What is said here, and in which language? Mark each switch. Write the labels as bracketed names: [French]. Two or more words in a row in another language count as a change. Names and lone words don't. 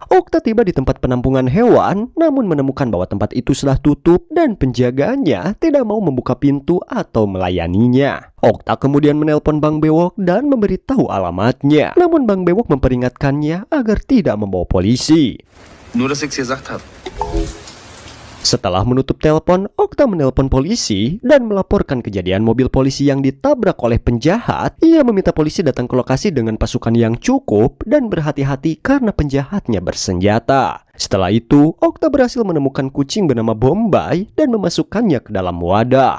[Indonesian] Okta tiba di tempat penampungan hewan, namun menemukan bahwa tempat itu sudah tutup dan penjaganya tidak mau membuka pintu atau melayaninya. Okta kemudian menelpon Bang Bewok dan memberitahu alamatnya. Namun Bang Bewok memperingatkannya agar tidak membawa polisi. [German] Nur, dass ich's gesagt habe. [Indonesian] Setelah menutup telepon, Okta menelpon polisi dan melaporkan kejadian mobil polisi yang ditabrak oleh penjahat. Ia meminta polisi datang ke lokasi dengan pasukan yang cukup dan berhati-hati karena penjahatnya bersenjata. Setelah itu, Okta berhasil menemukan kucing bernama Bombay dan memasukkannya ke dalam wadah.